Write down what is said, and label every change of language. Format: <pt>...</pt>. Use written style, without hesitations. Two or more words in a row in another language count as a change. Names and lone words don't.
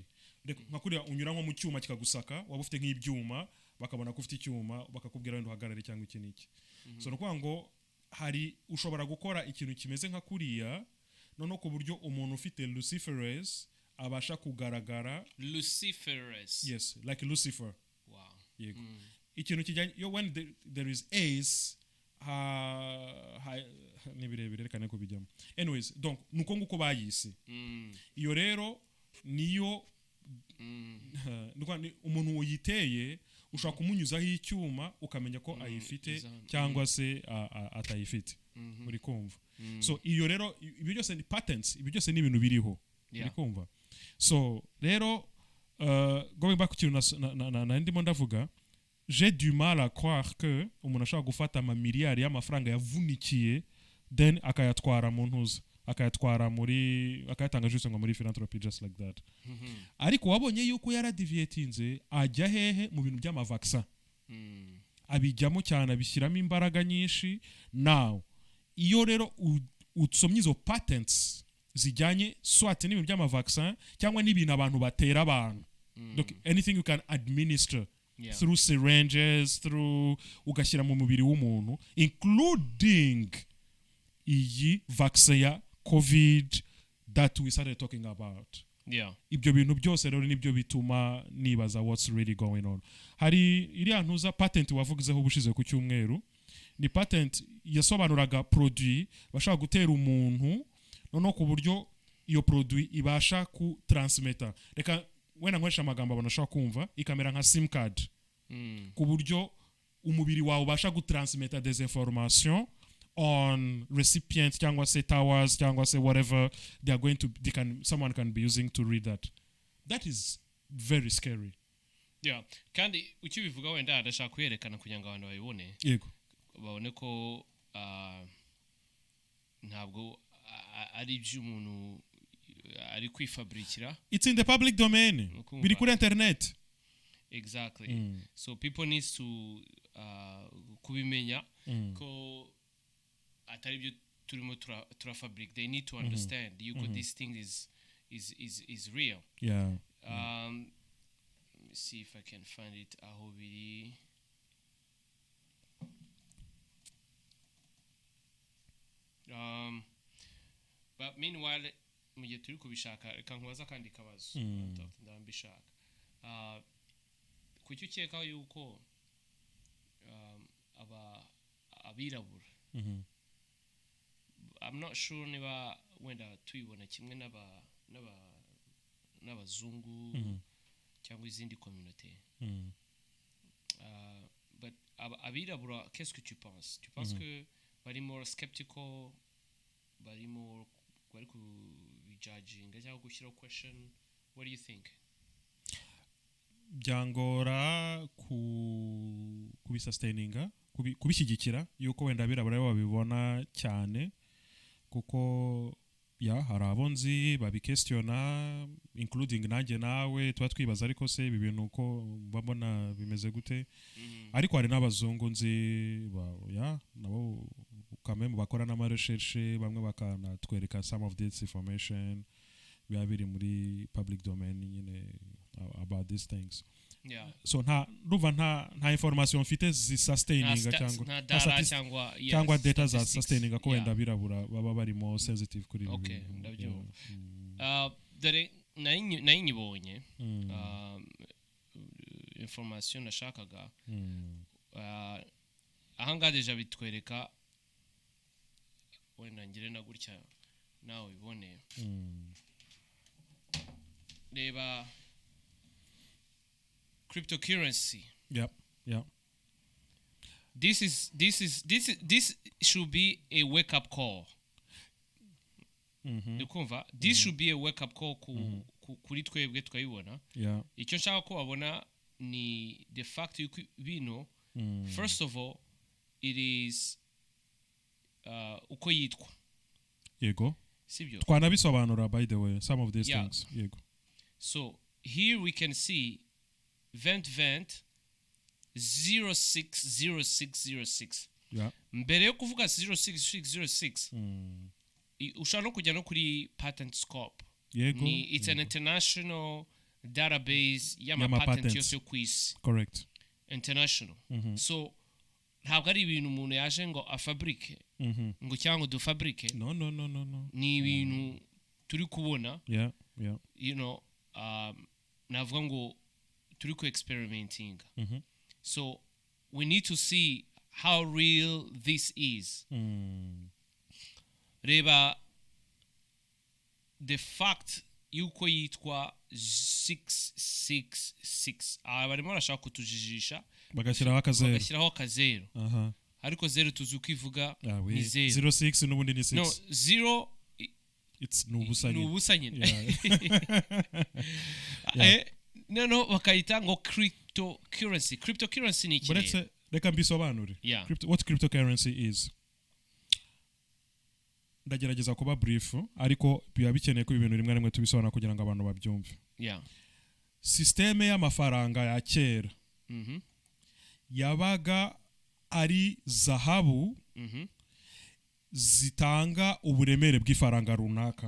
<rw>Nka kuriya unyura nko mu cyuma kikagusaka, waba ufite nk'ibyuma bakabona ko ufite icyuma bakakubwira wenda uhagarare cyangwa iki niki. So nukuvuga ngo ushobora gukora ikintu kimeze nka kuriya noneho ku buryo umuntu ufite luciferase abasha kugaragara. Luciferase?</rw> <en>Yes, like Lucifer. Wow.</en> <rw>Yego. Ikintu kijyanye</rw> <en>when there is ace</en> <rw>nibirebire reka neko bijyamo. Anyways, donc nuko nguko bayise. Iyo rero niyo umuntu uyiteye ushaka kumunyuzaho icyuma ukamenya ko ayifite cyangwa se atayifite. Muri kumva. So iyo rero ibi byose ni patents, ibi byose ni ibintu biriho. Muri kumva. So rero</rw> <en>going back to</en> <rw>na ndimo ndavuga,</rw> <fr>j'ai du mal à croire que</fr> <rw>umuntu ashaka gufata amamiliyari y'amafaranga yavunikiye then akayatwara mu ntuza, akayatanga juste ngo muri philanthropy</rw> <en>just like that.</en> <rw>Ariko wabonye yuko yaradiviatinze ajya hehe mu bintu by'amavaccin. Abijyamo cyane, abishyiramo imbaraga nyinshi. Now iyo rero utsomye izo patents zijyanye swat n'ibintu by'amavaccin cyangwa n'ibintu abantu batera abantu,</rw> <en>donc anything you can administer through syringes, through</en> <rw>ugashyira mu mubiri w'umuntu,</rw> <en>including</en> <rw>iyi vaccine ya covid</rw> <en>that we started talking about. Yeah.</en> <rw>Ibyo bintu byose rero nibyo bituma nibaza</rw> <en>what's really going on.</en> <rw>Hari iriya ntuza patent wavugizeho ubushize ku cyumweru, ni patent yasobanuraga produit bashaka gutera umuntu noneho ku buryo iyo produit ibasha ku transmitter, reka wenda nkoresha amagambo abantu bashaka kumva, ikamera nka</rw> <en>sim card</en> <rw>ku buryo umubiri wawe ubasha gutransmitter</rw> <fr>des informations</fr> <en>on recipients</en> <rw>cyangwa se towers cyangwa se</rw> <en>whatever they are going to someone can be using to read that is very scary. Yeah,</en> <rw>kandi ukibivuga wenda adashaka kwerekana kugira ngo abantu babibone, yego babone ko ntabwo ari iby'umuntu ari kwifabrikira.</rw> <en>It's in the public domain,</en> <rw>biri kuri internet.</rw> <en>Exactly. So people need to</en> <rw>kubimenya ko atari ibyo turimo turafabric.</rw> <en>They need to understand this thing is real. Yeah. Let me see if I can find it.</en> <rw>Aho biri.</rw> <en>But meanwhile,</en> <rw>mu gihe turi kubishaka, reka nkubaza kandi kabazo ndambishaka. Kuki ukeka yuko abirabura,</rw> <en>I'm not sure</en> <rw>niba wenda tuyibona kimwe n'abazungu cyangwa izindi communauté, but abirabura,</rw> <fr>qu'est-ce que tu penses? Tu penses que</fr> <rw>bari</rw> <en>more skeptical,</en> <rw>bari kubijudging cyangwa gushyiraho question?</rw> <en>What do you think?</en> <rw>Byangora kubisustaininga, kubishyigikira yuko wenda abirabura babibona cyane, kuko hari abonzi babikestiona, including nanjye nawe tuba twibaza ariko se ibi bintu uko babona bimeze gute. Ariko hari n'abazungu nzi nabo kamwe bakora n'ama recherche, bamwe bakanatwereka</rw> <en>some of this information</en> <rw>biba biri muri</rw> <en>public domain</en> <rw>nyine</rw> <en>about these things. Yeah.</en> <rw>So nta information mfite zisustaininga cyangwa data za sustaininga ko wenda birabura baba bari</rw> <en>more sensitive</en> <rw>kuri ibi. Okay, ndabyumva. Dore nayinyibonye information nashakaga. Ahangaha deja bitwereka, wenda ngire na gutya nawe ibone. Reba cryptocurrency.</rw> <en>Yep. This should be a wake up call. This should be a wake up call</en> <rw>kuri twebwe twayibona. Icyo nshaka ko babona ni</rw> <en>the fact</en> <rw>yuko bino,</rw> <en>first of all, it is</en> <rw>uko yitwa. Yego. Sibyo. Twanabisobanura</rw> <en>by the way some of these things.</en> <rw>Yego.</rw> <en>So here we can see vent 060606.</en> <rw>Mbere yo kuvuga 060606 ushaka no kujya no kuri patent scope. Yego.</rw> <en>It's an international database</en> <rw>y'ama patent yose yo kwisi.</rw> <en>Correct. International.</en> <rw>So ntabwo ari ibintu umuntu yaje ngo afabrike ngo cyangwa dufabrike.</rw> <en>No.</en> <rw>Ni ibintu turi kubona.</rw> <en>Yeah. You know,</en> <rw>navuga ngo turi ku experimenting.</rw> <en>So we need to see how real this is.</en> <rw>Reba</rw> <en>the fact</en> <rw>yuko yitwa 666. Barimo barashaka kutujijisha bagashyiraho akazero. Ariko zero tuzi uko ivuga ni zero. 06 n'ubundi ni 6. No, zero it's nubusa nyine. No, bakayita ngo cryptocurrency. Cryptocurrency ni iki? Reka mbisobanure.</rw> <en>What cryptocurrency is?</en> <rw>Ndagerageza kuba brief, ariko biba bikeneye ko ibintu rimwe rimwe tubisobanura kugira ngo abantu babyumve. Systeme y'amafaranga ya kera yabaga ari zahabu zitanga uburemere bw'ifaranga runaka.</rw>